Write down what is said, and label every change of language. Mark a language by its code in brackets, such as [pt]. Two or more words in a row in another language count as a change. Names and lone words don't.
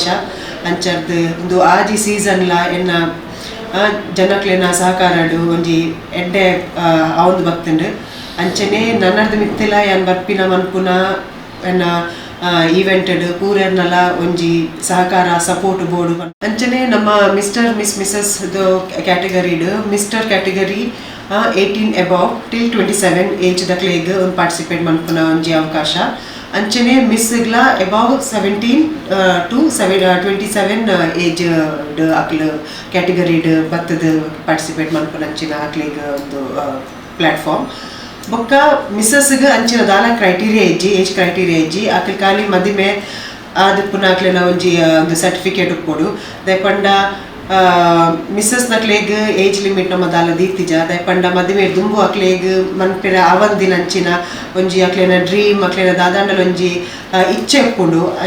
[tcy] ಅಂಚರ್ದು ಒಂದು ಆಜಿ ಸೀಸನ್ಲ ಎನ್ನ ಜನಕ್ಲೆನ ಸಹಕಾರಡು ಒಂಜಿ ಎಡ್ಡೆ ಅವಂದು ಬರ್ತುಂಡು. ಅಂಚನೆ ನನ್ನರ್ದು ಮಿತ್ತಿಲ ಯಾನ್ ಬರ್ಪಿನ ಮನ್ಪುನ ಎನ್ನ ಈವೆಂಟ್ ಪೂರನ್ನಲ ಒಂಜಿ ಸಹಕಾರ ಸಪೋರ್ಟ್ ಬೋರ್ಡು. ಅಂಚನೆ ನಮ್ಮ ಮಿಸ್ಟರ್, ಮಿಸ್, ಮಿಸಸ್ ಕ್ಯಾಟಗರಿಡು [en] Mister category [tcy] 18 [en] above till [tcy] 27 ಏಜ್ ದಕ್ಲೆಗ್ ಒಂದು ಪಾರ್ಟಿಸಿಪೇಟ್ ಮನ್ಪುನ ಒಂಜಿ ಅವಕಾಶ. ಅಂಚನೆ ಮಿಸ್ಗ್ಲ ಅಬೌವ್ 17 to 27 ಏಜ್ ಅಕ್ಲು ಕ್ಯಾಟಗರಿಡ್ ಬತ್ತದ ಪಾರ್ಟಿಸಿಪೇಟ್ ಮನ್ಪುನ ಅಂಚಿನ ಅಕ್ಲೆಗ್ ಒಂದು ಪ್ಲಾಟ್ಫಾರ್ಮ್. ಬೊಕ್ಕ ಮಿಸ್ಸಸ್ಗೆ ಅಂಚಿನ ದಾಲ ಕ್ರೈಟೀರಿಯಾ ಇಜ್ಜಿ, [en] age criteria [tcy] ಇಜ್ಜಿ. ಅಕ್ಲು ಖಾಲಿ ಮದಿಮೆ ಆದ ಪುನಃ ಅಕ್ಲೆನ ಒಂಜಿ ಒಂದು ಸರ್ಟಿಫಿಕೇಟ್ ಉಪ್ಪೊಡು ದಯಪಂಡ ಮಿಸ್ಸಸ್ ನಕ್ಲೆಗ್ [en] age limit [tcy] ನಮ್ಮ ದಾಲ ದೀತಿಜ ದಯಪಂಡ ಮದಿಮೆ ದುಂಬು ಅಕ್ಲೆಗ್ ಮನ್ಪೆರ ಅವಂದಿನ ಅಂಚಿನ ಒಂಜಿ ಅಕ್ಲೆನ ಡ್ರೀಮ್ ಅಕ್ಲೆನ ದಾದಾಂಡಲ ಒಂಜಿ ಇಚ್ಛೆ ಉಪ್ಪುಂಡು.